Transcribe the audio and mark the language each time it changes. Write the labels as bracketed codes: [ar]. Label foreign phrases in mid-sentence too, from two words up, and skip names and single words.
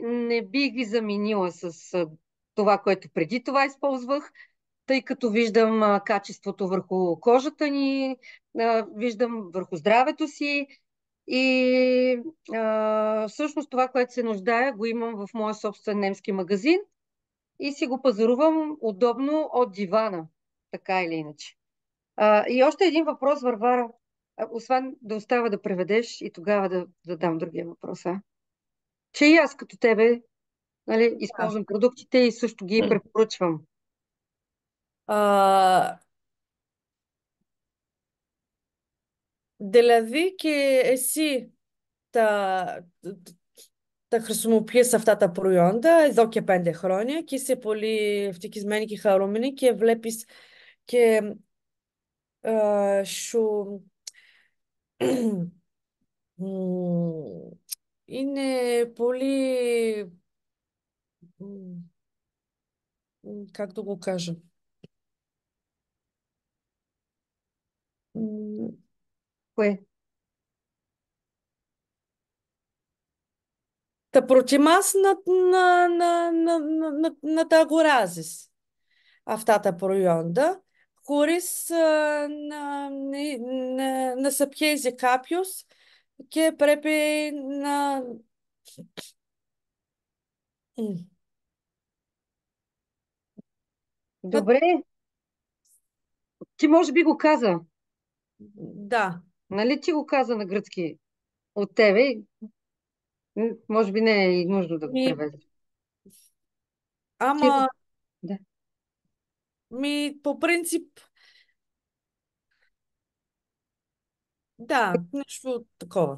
[bg] Не би ги заменила с това, което преди това използвах, тъй като виждам качеството върху кожата ни, виждам върху здравето си и всъщност това, което се нуждая, го имам в моя собствен немски магазин и си го пазарувам удобно от дивана, така или иначе. И още един въпрос, Варвара. Освен да остава да преведеш и тогава да задам другия въпрос. Че и аз като тебе, нали, да. използвам продуктите и също ги препоръчвам. А, [el] δηλαδή και εσύ τα, τα χρησιμοποιείς αυτά τα προϊόντα εδώ και 5 χρόνια και είσαι πολύ ευτυχισμένη και χαρούμενη και βλέπεις και σου Μμμ, είναι πολύ... [bg] как да го кажа? М, Кое? [el] Та προτιμάς να τα αγοράζεις αυτά τα προϊόντα χωρίς να σε πιέζει κάποιος και πρέπει να... [bg] М, να- Добре, ти може би го каза. Да, Нали ти го каза на гръцки от тебе? Може би не е и нужно да го ми, превеждаш. Ти го... ама Да. по принцип, да, нещо такова.